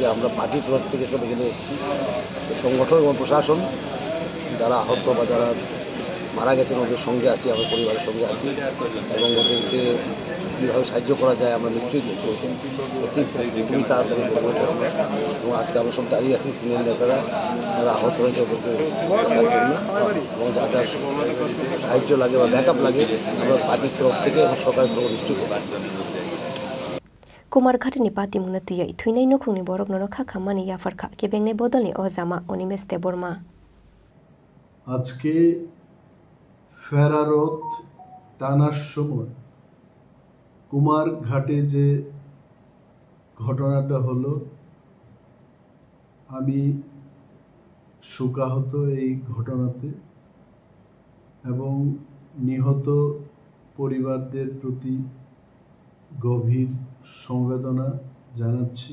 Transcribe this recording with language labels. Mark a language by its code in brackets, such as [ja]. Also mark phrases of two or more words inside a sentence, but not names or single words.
[bn] আমরা পার্টির তরফ থেকে সব এখানে সংগঠন এবং প্রশাসন যারা আহত বা যারা মারা গেছেন ওদের সঙ্গে আছি, আমার পরিবারের সঙ্গে আছি এবং ওদেরকে কীভাবে সাহায্য করা যায় আমরা নিশ্চয়ই খুবই তাড়াতাড়ি করবো। এবং আজকে আমরা সব দাঁড়িয়ে আছি, সিনিয়র নেতারা যারা আহত হয়েছে ওদেরকে দেখার জন্য এবং যা যা সাহায্য লাগে বা ব্যাকআপ লাগে আমরা পার্টির তরফ থেকে এবং সরকারের তরফ নিশ্চয়ই করবো। [trp] कुमारघाटनि पार्टी मुंगना तुयै थुइनाय नखुंनि बरक नरखा खामानि याफारखा केबेंने बदलनि अजामा अनिमेस्ते बर्मा। [bn] আজকে ফেরারত টানার সময় কুমারঘাটে যে ঘটনাটা হলো, আমি শোকাহত এই ঘটনাতে এবং নিহত পরিবারদের প্রতি গভীর সমবেদনা জানাচ্ছি।